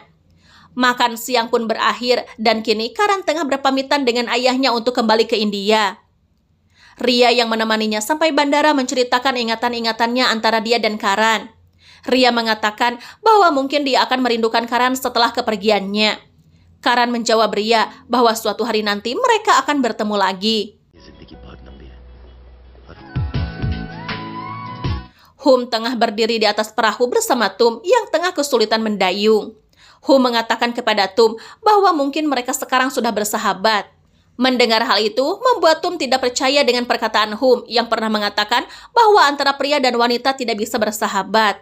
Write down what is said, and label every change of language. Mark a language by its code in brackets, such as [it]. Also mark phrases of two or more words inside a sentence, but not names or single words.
[id] Makan siang pun berakhir dan kini Karan tengah berpamitan dengan ayahnya untuk kembali ke India. Ria yang menemaninya sampai bandara menceritakan ingatan-ingatannya antara dia dan Karan. Ria mengatakan bahwa mungkin dia akan merindukan Karan setelah kepergiannya. Karan menjawab Ria bahwa suatu hari nanti mereka akan bertemu lagi. [hi] ये जिंदगी बहुत लंबी है और [id] Hum tengah berdiri di atas perahu bersama Tum yang tengah kesulitan mendayung. Hum mengatakan kepada Tum bahwa mungkin mereka sekarang sudah bersahabat. Mendengar hal itu, membuat Tum tidak percaya dengan perkataan Hum yang pernah mengatakan bahwa antara pria dan wanita tidak bisa bersahabat.